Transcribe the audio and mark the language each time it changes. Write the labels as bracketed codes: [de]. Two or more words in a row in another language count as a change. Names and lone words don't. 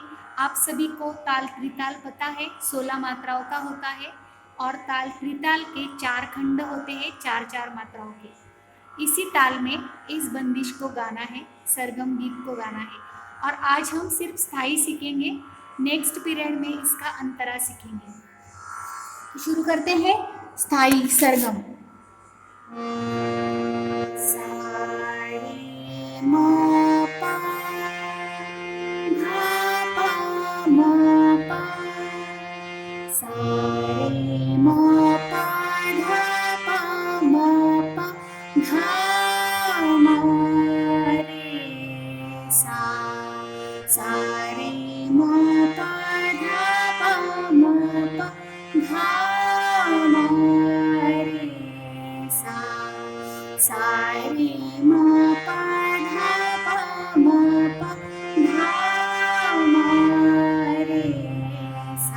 [hi] आप सभी को ताल त्रिताल पता है, 16 मात्राओं का होता है और ताल त्रिताल के 4 खंड होते हैं, 4 मात्राओं के। इसी ताल में इस बंदिश को गाना है, सरगम गीत को गाना है। और आज हम सिर्फ स्थाई सीखेंगे, [en] next period [hi] में इसका अंतरा सीखेंगे। तो शुरू करते हैं स्थाई सरगम। सा रे म प धा प म प, सा रे म प धा प म प, धा म रे सा, सा रे म प धा प म प, धा म रे सा, सा रे म प धा प म प, धा म रे सा।